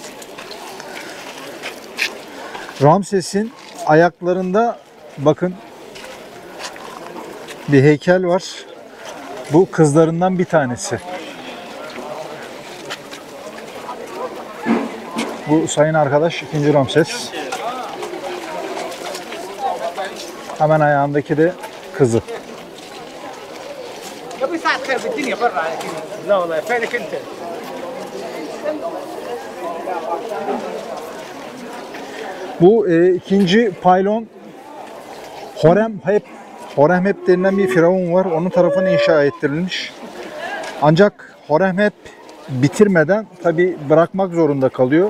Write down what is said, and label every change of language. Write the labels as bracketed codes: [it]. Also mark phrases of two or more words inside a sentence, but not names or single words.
[tr] Ramses'in ayaklarında bakın bir heykel var. Bu kızlarından bir tanesi. Bu sayın arkadaş 2. Ramses. Hemen ayağındaki de kızı. [ar] يا ساعة خير بالدنيا برا. لا والله فينك انت؟ [tr] Bu 2. paylon Horemheb denilen bir firavun var. Onun tarafına inşa ettirilmiş. Ancak Horemheb bitirmeden tabi bırakmak zorunda kalıyor.